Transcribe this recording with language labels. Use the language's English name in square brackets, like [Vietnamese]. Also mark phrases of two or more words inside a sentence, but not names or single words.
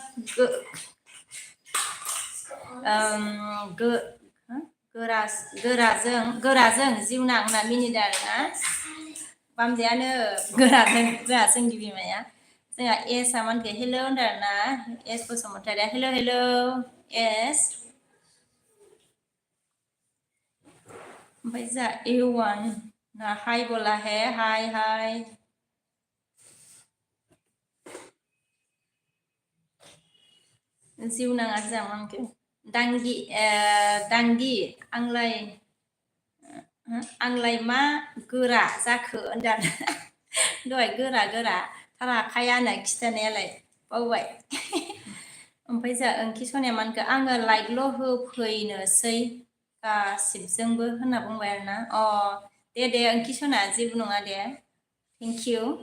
[Bodo] गोराजों जिउनां होनना मिनिदों आरोना बामजायानो गोराजों जोंहा संगित बिमाया जोंहा एसआ मानखो हेल' होनदों आरोना एस बसुमतारिया हेल' एस ओमफ्राय जोंहा A1 ना हाय [Hindi] बोला है [Bodo] हाय जिउनाङा जोंहा मानखो दांगि आंलाय मा गोरा जाखो होनदों दहाय गोरा थारा आखाया होनना खिथानायालाय बावबाय ओमफ्राय जोंहा ओंखि सनाया मानखो आङो लाइकल' होफैनोसै गासिबजोंबो होनना बुंबाय आरोना दे ओंखि सना जेबो नङा दे थेंकिउ